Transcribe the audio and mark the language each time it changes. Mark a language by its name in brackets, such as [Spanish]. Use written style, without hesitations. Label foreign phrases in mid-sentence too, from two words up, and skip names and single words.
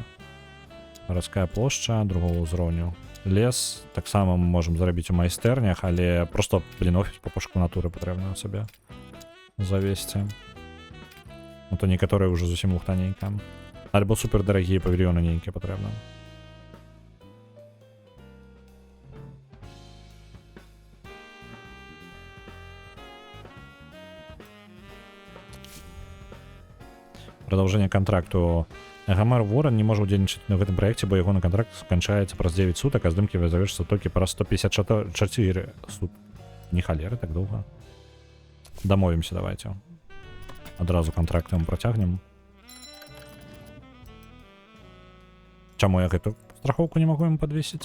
[Belarusian] Гарадская плошча другого ўзроўню. Лес таксама мы можам зрабіць у майстэрнях, але просто, блін, офіс по пошуку натуры патрэбна сабе завесці. Ну, то некаторыя ўжо зусім лухтаненька. Альбо супердарагія павільёны нейкія патрэбна. [Russian] Продолжение контракту. [Belarusian] Гамар Ворон [Russian] не может [Belarusian] удзельнічаць на гэтым праекце, бо яго на контракт сканчаецца праз 9 сутак, а здымкі завершыцца толькі праз 154 сутак. Не халеры, так доўга. Дамовімся, давайте. Адразу контракт ему працягнем. Чаму я гэту [Russian] страховку не могу ему подвесить?